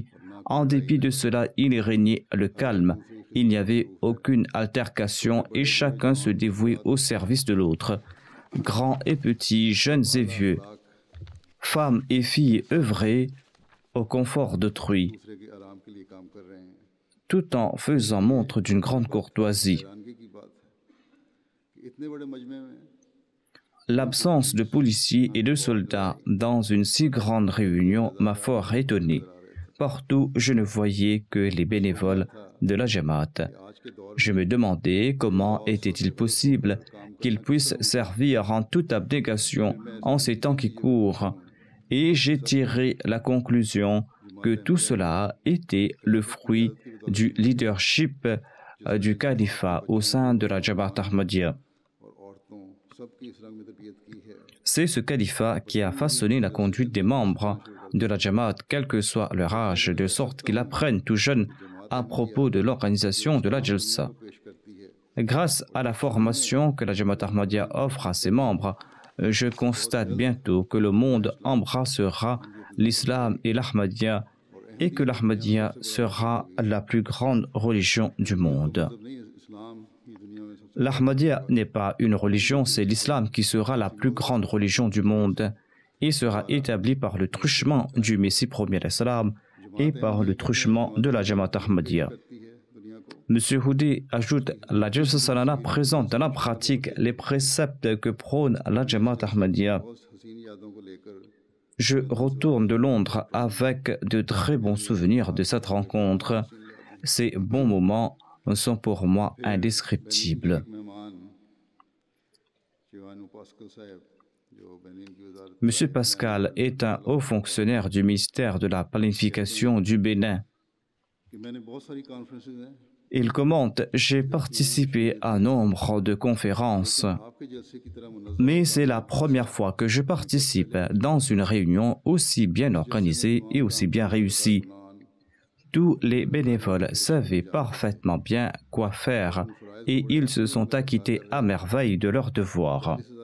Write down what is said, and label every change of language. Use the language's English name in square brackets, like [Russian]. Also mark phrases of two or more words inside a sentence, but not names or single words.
[French] En dépit de cela, il régnait le calme. Il n'y avait aucune altercation et chacun se dévouait au service de l'autre. Grands et petits, jeunes et vieux, femmes et filles œuvraient au confort d'autrui, [Urdu] دوسرے کے آرام کے لیے کام کر رہے ہیں. [French] tout en faisant montre d'une grande courtoisie. [Urdu] حیرانگی کی بات ہے کہ اتنے بڑے مجمعے میں [French] L'absence de policiers et de soldats dans une si grande réunion m'a fort étonné. Partout, je ne voyais que les bénévoles de la Jamaat. [Urdu] آج کے دور [French] Je me demandais comment était-il possible qu'ils puissent servir en toute abnégation en ces temps qui courent. Et j'ai tiré la conclusion que tout cela était le fruit du leadership du califat au sein de la Jamaat Ahmadiyya. [Urdu] اور عورتوں سب کی اس رنگ میں تربیت کی ہے. [French] C'est ce califat qui a façonné la conduite des membres de la Jamaat, quel que soit leur âge, de sorte qu'ils apprennent tout jeunes à propos de l'organisation de la Jalsa. [Urdu] پیش کرتی ہے. [French] Grâce à la formation que la Jamaat Ahmadiyya offre à ses membres, je constate bientôt que le monde embrassera l'islam et l'Ahmadiyya et que l'Ahmadiyya sera la plus grande religion du monde. [Urdu] مطلب نہیں اسلام ہی دنیا میں سب سے [French] L'Ahmadiyya n'est pas une religion, c'est l'islam qui sera la plus grande religion du monde et sera établie par le truchement du Messie premier l'Islam et par le truchement de la Jamaat Ahmadiyya. [Urdu] کرتی ہے دنیا کو. [French] M. Houdé ajoute, la Jalsa Salana présente dans la pratique les préceptes que prône la Jamaat Ahmadiyya. [Urdu] بہت حسین یادوں کو لے کر [French] Je retourne de Londres avec de très bons souvenirs de cette rencontre. Ces bons moments sont pour moi indescriptibles. [Urdu] ایک مہمان شیوانو پاسکل صاحب جو بینن کی وزارت [French] M. Pascal est un haut fonctionnaire du ministère de la planification du Bénin. [Urdu] کہ میں نے بہت ساری کانفرنسز ہیں [French] Il commente, j'ai participé à nombre de conférences, mais c'est la première fois que je participe dans une réunion aussi bien organisée et aussi bien réussie. Tous les bénévoles savaient parfaitement bien quoi faire et ils se sont acquittés à merveille de leur devoir.